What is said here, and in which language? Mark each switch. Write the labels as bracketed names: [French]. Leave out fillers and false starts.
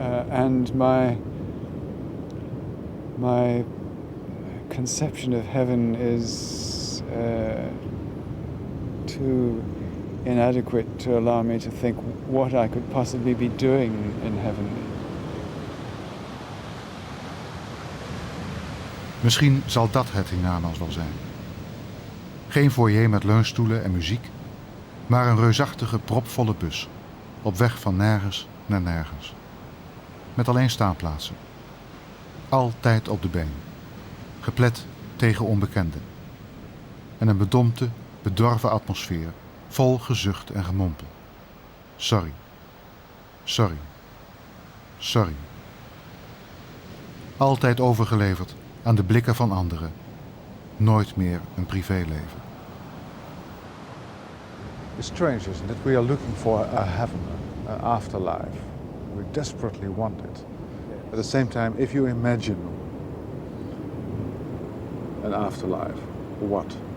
[English] And my conception of heaven is too inadequate to allow me to think what I could possibly be doing in heaven. [Dutch] Misschien zal dat het hiernamaals wel zijn. Geen foyer met leunstoelen en muziek, maar een reusachtige, propvolle bus, op weg van nergens naar nergens. Met alleen staanplaatsen. Altijd op de been. Geplet tegen onbekenden. En een bedompte, bedorven atmosfeer, vol gezucht en gemompel. Sorry. Sorry. Sorry. Altijd overgeleverd aan de blikken van anderen. Nooit meer een privéleven. [English] It's strange, isn't it? We are looking for a heaven, an afterlife. We desperately want it. At the same time, if you imagine an afterlife, what?